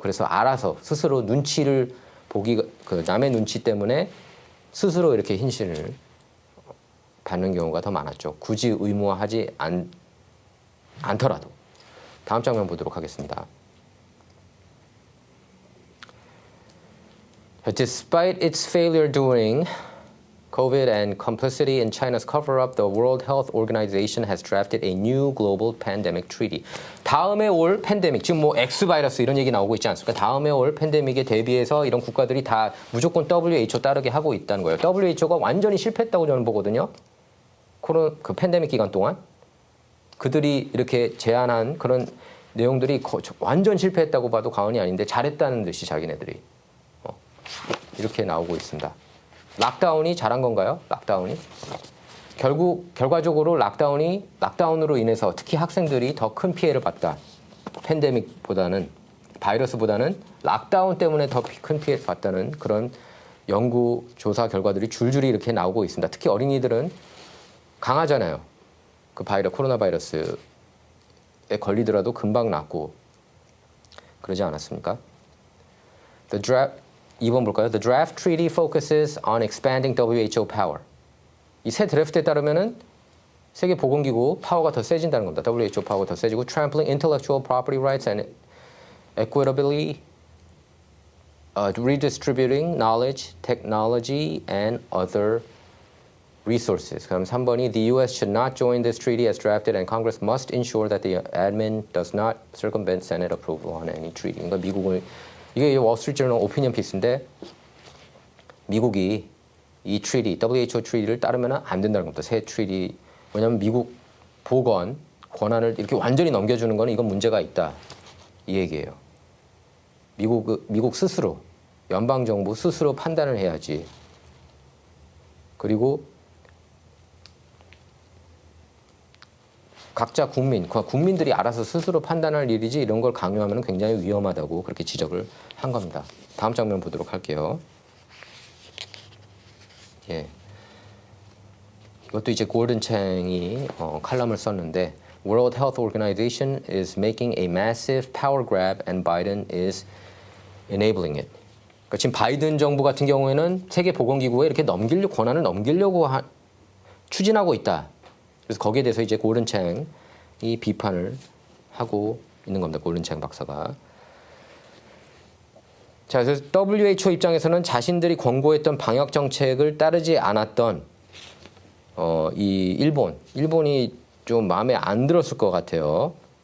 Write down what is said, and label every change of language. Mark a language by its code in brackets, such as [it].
[ko] 그래서 알아서 스스로 눈치를 남의 눈치 때문에 스스로 이렇게 hin신을 받는 경우가 더 많았죠. 굳이 의무화하지 않더라도. 다음 장면 보도록 하겠습니다. [en] Despite its failure during COVID and complicity in China's cover-up, the World Health Organization has drafted a new global pandemic treaty. [ko] 다음에 올 팬데믹, 지금 뭐 X 바이러스 이런 얘기 나오고 있지 않습니까? 다음에 올 팬데믹에 대비해서 이런 국가들이 다 무조건 WHO 따르게 하고 있다는 거예요. WHO가 완전히 실패했다고 저는 보거든요. 그 팬데믹 기간 동안 그들이 이렇게 제안한 그런 내용들이 완전 실패했다고 봐도 과언이 아닌데 잘했다는 듯이 자기네들이 이렇게 나오고 있습니다. 락다운이 잘한 건가요? 락다운이? 결과적으로 락다운으로 인해서 특히 학생들이 더 큰 피해를 봤다. 팬데믹보다는 바이러스보다는 락다운 때문에 더 큰 피해를 봤다는 그런 연구 조사 결과들이 줄줄이 이렇게 나오고 있습니다. 특히 어린이들은 강하잖아요. 코로나 바이러스에 걸리더라도 금방 낫고 그러지 않았습니까? 2번 볼까요? [en] The draft treaty focuses on expanding WHO power. [ko] 이 새 드래프트에 따르면은 세계보건기구 파워가 더 세진다는 겁니다. WHO 파워가 더 세지고 [en] trampling intellectual property rights and equitably redistributing knowledge, technology, and other resources. [ko] 그럼 3번이 [en] The U.S. should not join this treaty as drafted and Congress must ensure that the admin does not circumvent Senate approval on any treaty. [ko] 그러니까 이게 월스트리트저널 오피니언 피스인데 미국이 이 treaty, WHO treaty를 따르면 안 된다는 겁니다. 새 treaty. 왜냐하면 미국 보건 권한을 이렇게 완전히 넘겨주는 거는 이건 문제가 있다. 이 얘기예요. 미국 스스로, 연방정부 스스로 판단을 해야지. 그리고 각자 국민들이 알아서 스스로 판단할 일이지 이런 걸 강요하면 굉장히 위험하다고 그렇게 지적을 한 겁니다. 다음 장면 보도록 할게요. 예. 이것도 이제 골든 챙이 칼럼을 썼는데 [en] World Health Organization is making a massive power grab and Biden is enabling it. [ko] 그러니까 지금 바이든 정부 같은 경우에는 세계보건기구에 이렇게 권한을 넘기려고 추진하고 있다. 그래서 거기에 대해서 이제 골든 챙이 비판을 하고 있는 겁니다. 골든 챙 박사가. 자, 그래서 WHO 입장에서는 자신들이 권고했던 방역 정책을 따르지 않았던 이 일본이 좀 마음에 안 들었을 것 같아요.